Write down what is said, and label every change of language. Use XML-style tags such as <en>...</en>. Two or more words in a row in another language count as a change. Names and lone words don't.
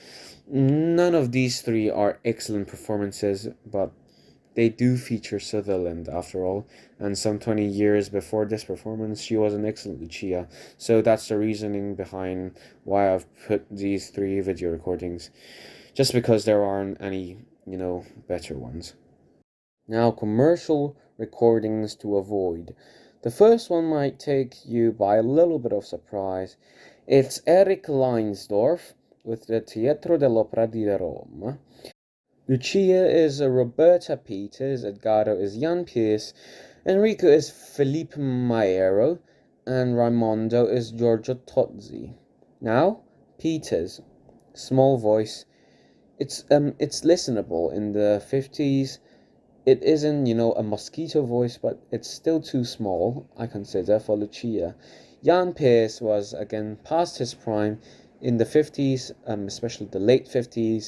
<en>None of these three are excellent performances, but they do feature Sutherland after all, and some 20 years before this performance, she was an excellent Lucia, so that's the reasoning behind why I've put these three video recordings, just because there aren't any, better ones. Now, commercial recordings to avoid. The first one might take you by a little bit of surprise. It's Eric Leinsdorf with the Teatro dell'Opera di Roma. Lucia is Roberta Peters, Edgardo is Jan Pearce, Enrico is Felipe Maiero, and Raimondo is Giorgio Tozzi. Now, Peters, small voice. It's listenable in the 50s. It isn't, a mosquito voice, but it's still too small, I consider, for Lucia. Jan Pearce was, again, past his prime in the 50s, especially the late 50s.</en>